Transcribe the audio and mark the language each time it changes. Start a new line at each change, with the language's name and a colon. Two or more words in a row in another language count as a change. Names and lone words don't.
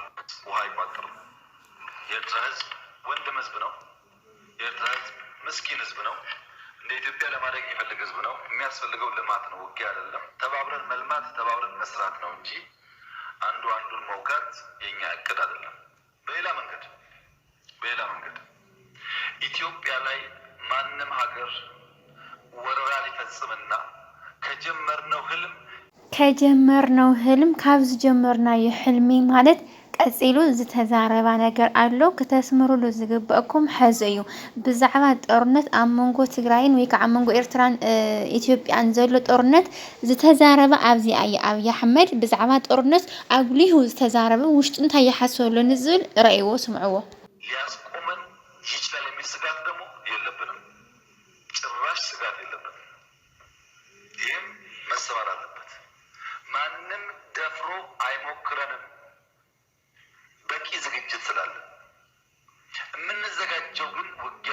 Amharic: ውሃ አይቋጥርም። የኤርትራ ህዝብ ወንድም ህዝብ ነው። የኤርትራ ህዝብ ምስኪን ህዝብ ነው። እንደ ኢትዮጵያ ለማደግ የሚፈልግ ህዝብ ነው። የሚያስፈልገው ልማት ነው፣ ውጊያ አይደለም። ተባብረን መልማት፣ ተባብረን መስራት ነው እንጂ አንዱ አንዱን መውጋት የኛ እቅድ አይደለም። በሌላ መንገድ ኢትዮጵያ ላይ ማንም ሀገር ወረራ ሊፈጽምና
Tigrinya: ከጀመርነው ህልም ካብዝ ጀመርና የህልሚ ማለት ቀፂሉ ዝተዛረባ ነገር ኣሎ ከተስምሩሉ ዝግበአኩም ሕዚ እዩ። ብዛዕባ ጦርነት ኣብ መንጎ ትግራይን ወይ ከዓ መንጎ ኤርትራን ኢትዮጵያን ዘሎ ጦርነት ዝተዛረበ ኣብዚ ኣየ ኣብይ ኣሕመድ ብዛዕባ ጦርነት ኣጉሊሁ ዝተዛረበ ውሽጡ እንታይ ይሓስበሉ ንዝብል ረእይዎ ስምዕዎ።
Amharic: ሊያስቆመን ይችላል የሚል ስጋት ደግሞ የለብንም። ጭራሽ ስጋት የለብንም። ይህም መሰማር አለበት። ማንም ደፍሮ አይሞክረንም። በቂ ዝግጅት ስላለ የምንዘጋጀው ግን ውጊያ